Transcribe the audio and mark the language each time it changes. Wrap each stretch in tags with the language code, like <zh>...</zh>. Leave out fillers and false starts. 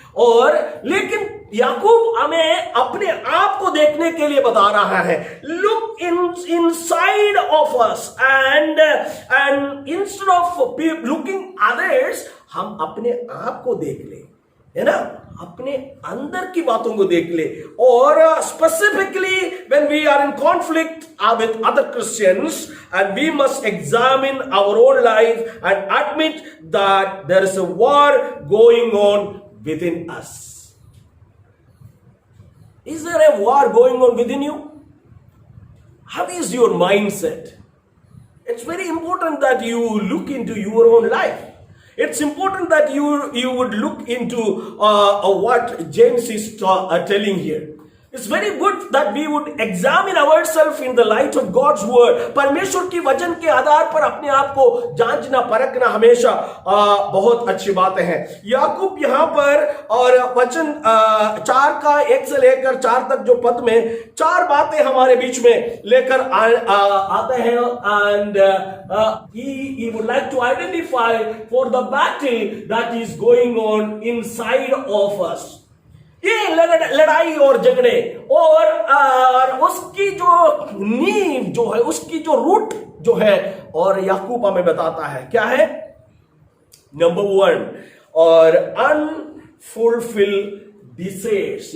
<hi>और लेकिन याकूब हमें अपने आप को देखने के लिए बता रहा है,</hi> <en>look inside of us and instead of looking others,</en> <hi>हम अपने आप को देख ले, है ना, अपने अंदर की बातों को देख ले।</hi> <en>और specifically when we are in conflict with other Christians and we must examine our own life and admit that there is a war going on within us. Is there a war going on within you? How is your mindset? It's very important that you look into your own life. It's important that you would look into what James is telling here. It's very good that we would examine ourselves in the light of God's word.</en> <hi>परमेश्वर की वचन के आधार पर अपने आप को जांचना परखना हमेशा बहुत अच्छी बात है। याकूब यहाँ पर और वचन 4 का 1 से लेकर 4 तक जो पद में 4 बातें हमारे बीच में लेकर आते हैं।</hi> <en>And he would like to identify for the battle that is going on inside of us.</en> <hi>ये लड़ाई और झगड़े और उसकी जो नींव जो है, उसकी जो रूट जो है, और याकूब हमें बताता है क्या है।</hi> <en>Number 1 और unfulfill desires.</en>